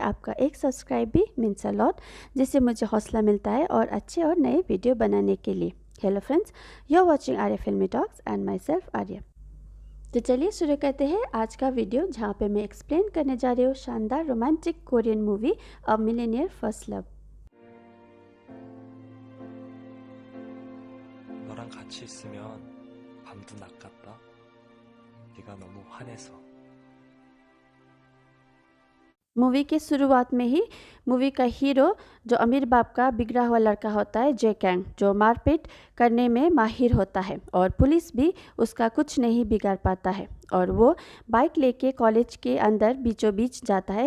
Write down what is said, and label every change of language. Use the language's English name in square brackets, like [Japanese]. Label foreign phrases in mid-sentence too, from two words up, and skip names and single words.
[Hindi] आपका एक सब्सक्राइब भी [English] means a lot, [Hindi] जिससे मुझे हौसला मिलता है और अच्छे और नए वीडियो बनाने के लिए। [English] Hello friends, you are watching Arya Filmy Talks and myself Arya. [Hindi] तो चलिए शुरू करते हैं आज का वीडियो, जहाँ पे मैं एक्सप्लेन करने जा रही हूँ शानदार [English] romantic Korean movie [Hindi] अ मिलेनियर फर्स्ट लव। [Korean] 너랑 같이 있으면 밤도 낚았다. 네가 너무 환해서. [Hindi] मूवी के शुरुआत में ही मूवी का हीरो जो अमीर बाप का बिगड़ा हुआ लड़का होता है जे कैंग, जो मारपीट करने में माहिर होता है और पुलिस भी उसका कुछ नहीं बिगाड़ पाता है और वो बाइक लेके कॉलेज के अंदर बीचों बीच जाता है।